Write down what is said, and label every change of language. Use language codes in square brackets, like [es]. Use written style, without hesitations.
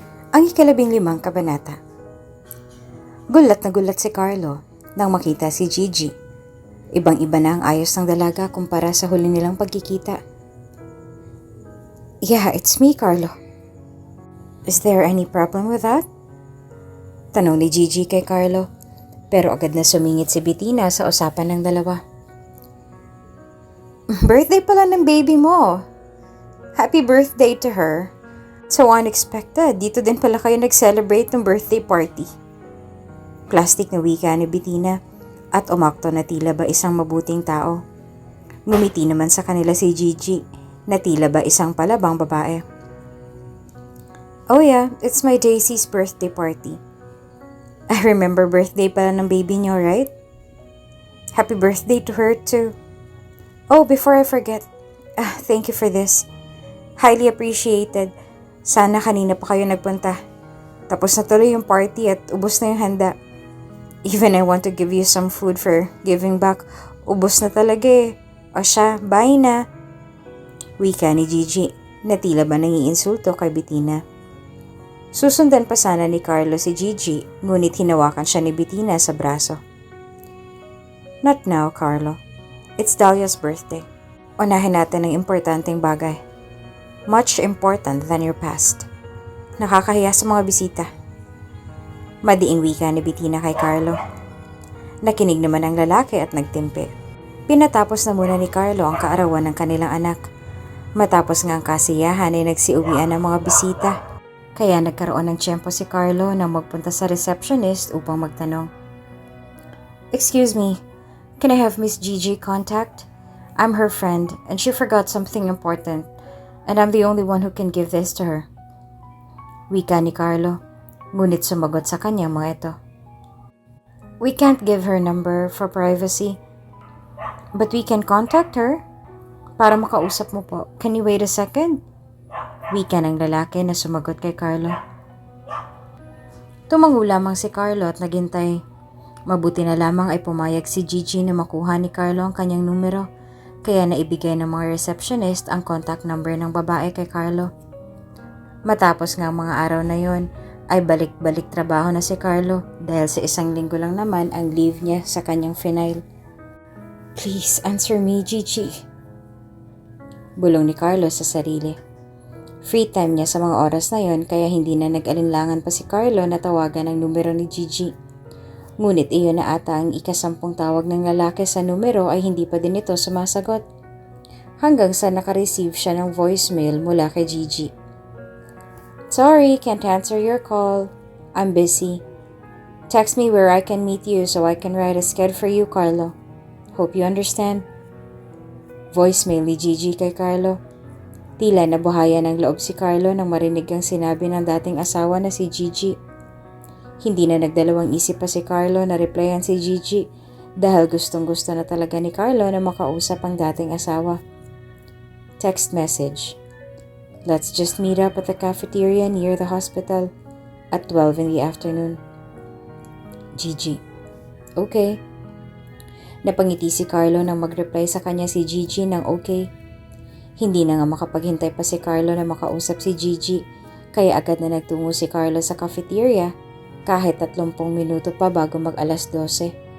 [tl] Ang ika-15 kabanata. Gulat na gulat si Carlo nang makita si Gigi. Ibang-iba na ang ayos ng dalaga kumpara sa huli nilang pagkikita. [en] Yeah, it's me, Carlo. Is there any problem with that? [tl] Tanong ni Gigi kay Carlo, pero agad na sumingit si Bettina sa usapan ng dalawa. Birthday pala ng baby mo. [en] Happy birthday to her. So unexpected, [tl] dito din pala kayo nag-celebrate [en] ng birthday party. [tl] Plastic na wika ni Bettina at umakto na tila ba isang mabuting tao. Ngumiti naman sa kanila si Gigi na tila ba isang palabang babae. [en] Oh yeah, it's my Daisy's birthday party. I remember birthday [tl] pala ng baby niyo, [en] right? Happy birthday to her too. Oh, before I forget, thank you for this. Highly appreciated. [tl] Sana kanina pa kayo nagpunta. Tapos na tuloy yung party at ubos na yung handa. [en] Even I want to give you some food for giving back. [tl] Ubos na talaga eh. O siya, bye na. Wika ni Gigi na tila ba nangiinsulto kay Bettina. Susundan pa sana ni Carlo si Gigi, ngunit hinawakan siya ni Bettina sa braso. [en] Not now, Carlo. It's Dahlia's birthday. [tl] Unahin natin ang importanteng bagay. [en] Much important than your past. [tl] Nakakahiya sa mga bisita. Madiing wika ni Bettina kay Carlo. Nakinig naman ang lalaki at nagtimpi. Pinatapos na muna ni Carlo ang kaarawan ng kanilang anak. Matapos nga ang kasiyahan ay nagsiuwian ng mga bisita. Kaya nagkaroon ng tiyempo si Carlo na magpunta sa receptionist upang magtanong. [en] Excuse me, can I have Miss Gigi contact? I'm her friend and she forgot something important and I'm the only one who can give this to her. [tl] Wika ni Carlo, ngunit sumagot sa kanya mga ito. [en] We can't give her number for privacy, but we can contact her. [tl] Para makausap mo po, [en] can you wait a second? [tl] Wika ng lalaki na sumagot kay Carlo. Tumango lamang si Carlo at naghintay. Mabuti na lamang ay pumayag si Gigi na makuha ni Carlo ang kanyang numero, kaya naibigay ng mga receptionist ang contact number ng babae kay Carlo. Matapos nga mga araw na yon, ay balik-balik trabaho na si Carlo dahil sa isang linggo lang naman ang leave niya sa kanyang final. [en] Please answer me, [tl] Gigi. Bulong ni Carlo sa sarili. Free time niya sa mga oras na yon kaya hindi na nag-alinlangan pa si Carlo na tawagan ang numero ni Gigi. Ngunit iyon na ata ang ika-10 tawag ng lalaki sa numero ay hindi pa din ito sumasagot. Hanggang sa naka-receive siya ng voicemail mula kay Gigi. [en] Sorry, can't answer your call. I'm busy. Text me where I can meet you so I can write a sked for you, Carlo. Hope you understand. [tl] Voicemail ni Gigi kay Carlo. Tila nabuhayan ng loob si Carlo nang marinig ang sinabi ng dating asawa na si Gigi. Hindi na nagdalawang isip pa si Carlo na replyan si Gigi dahil gustong-gusto na talaga ni Carlo na makausap ang dating asawa. [en] Text message. Let's just meet up at the cafeteria near the hospital at 12 in the afternoon. Gigi. Okay. [tl] Napangiti si Carlo nang mag-reply sa kanya si Gigi ng okay. Hindi na nga makapaghintay pa si Carlo na makausap si Gigi, kaya agad na nagtungo si Carlo sa cafeteria kahit 30 minuto pa bago mag-alas 12.